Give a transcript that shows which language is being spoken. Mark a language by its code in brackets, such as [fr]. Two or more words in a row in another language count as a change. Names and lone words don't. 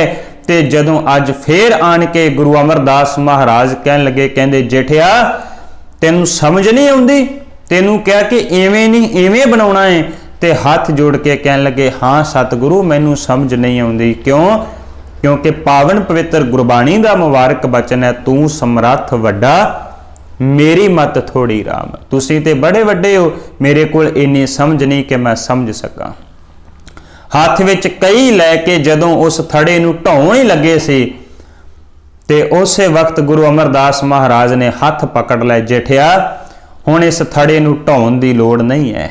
[pa] ਤੇ ਜਦੋਂ ਅੱਜ ਫੇਰ ਆਣ ਕੇ ਗੁਰੂ ਅਮਰਦਾਸ ਮਹਾਰਾਜ ਕਹਿਣ ਲੱਗੇ, ਕਹਿੰਦੇ ਜੇਠਿਆ ਤੈਨੂੰ ਸਮਝ ਨਹੀਂ ਆਉਂਦੀ, ਤੈਨੂੰ ਕਿਹਾ ਕਿ ਇਵੇਂ ਨਹੀਂ ਇਵੇਂ ਬਣਾਉਣਾ ਹੈ। ਤੇ ਹੱਥ ਜੋੜ ਕੇ ਕਹਿਣ ਲੱਗੇ, ਹਾਂ ਸਤਿਗੁਰੂ ਮੈਨੂੰ ਸਮਝ ਨਹੀਂ ਆਉਂਦੀ। ਕਿਉਂ? [hi] क्योंकि पावन पवित्र गुरबाणी का मुबारक बचन है, [pa] ਤੂੰ ਸਮਰੱਥ ਵੱਡਾ ਮੇਰੀ ਮੱਤ ਥੋੜ੍ਹੀ ਰਾਮ। ਤੁਸੀਂ ਤੇ ਬੜੇ ਵੱਡੇ ਹੋ, ਮੇਰੇ ਕੋਲ ਇੰਨੀ ਸਮਝ ਨਹੀਂ ਕਿ ਮੈਂ ਸਮਝ ਸਕਾਂ। ਹੱਥ ਵਿੱਚ ਕਈ ਲੈਕੇ ਜਦੋਂ ਉਸ ਥੜ੍ਹੇ ਨੂੰ ਢਾਉਣ ਹੀ ਲੱਗੇ ਸੀ ਤੇ ਉਸ ਵਕਤ ਗੁਰੂ ਅਮਰਦਾਸ ਮਹਾਰਾਜ ਨੇ ਹੱਥ ਪਕੜ ਲੈ, ਜੇਠਿਆ ਹੁਣ ਇਸ ਥੜ੍ਹੇ ਨੂੰ ਢਾਉਣ ਦੀ ਲੋੜ ਨਹੀਂ ਹੈ।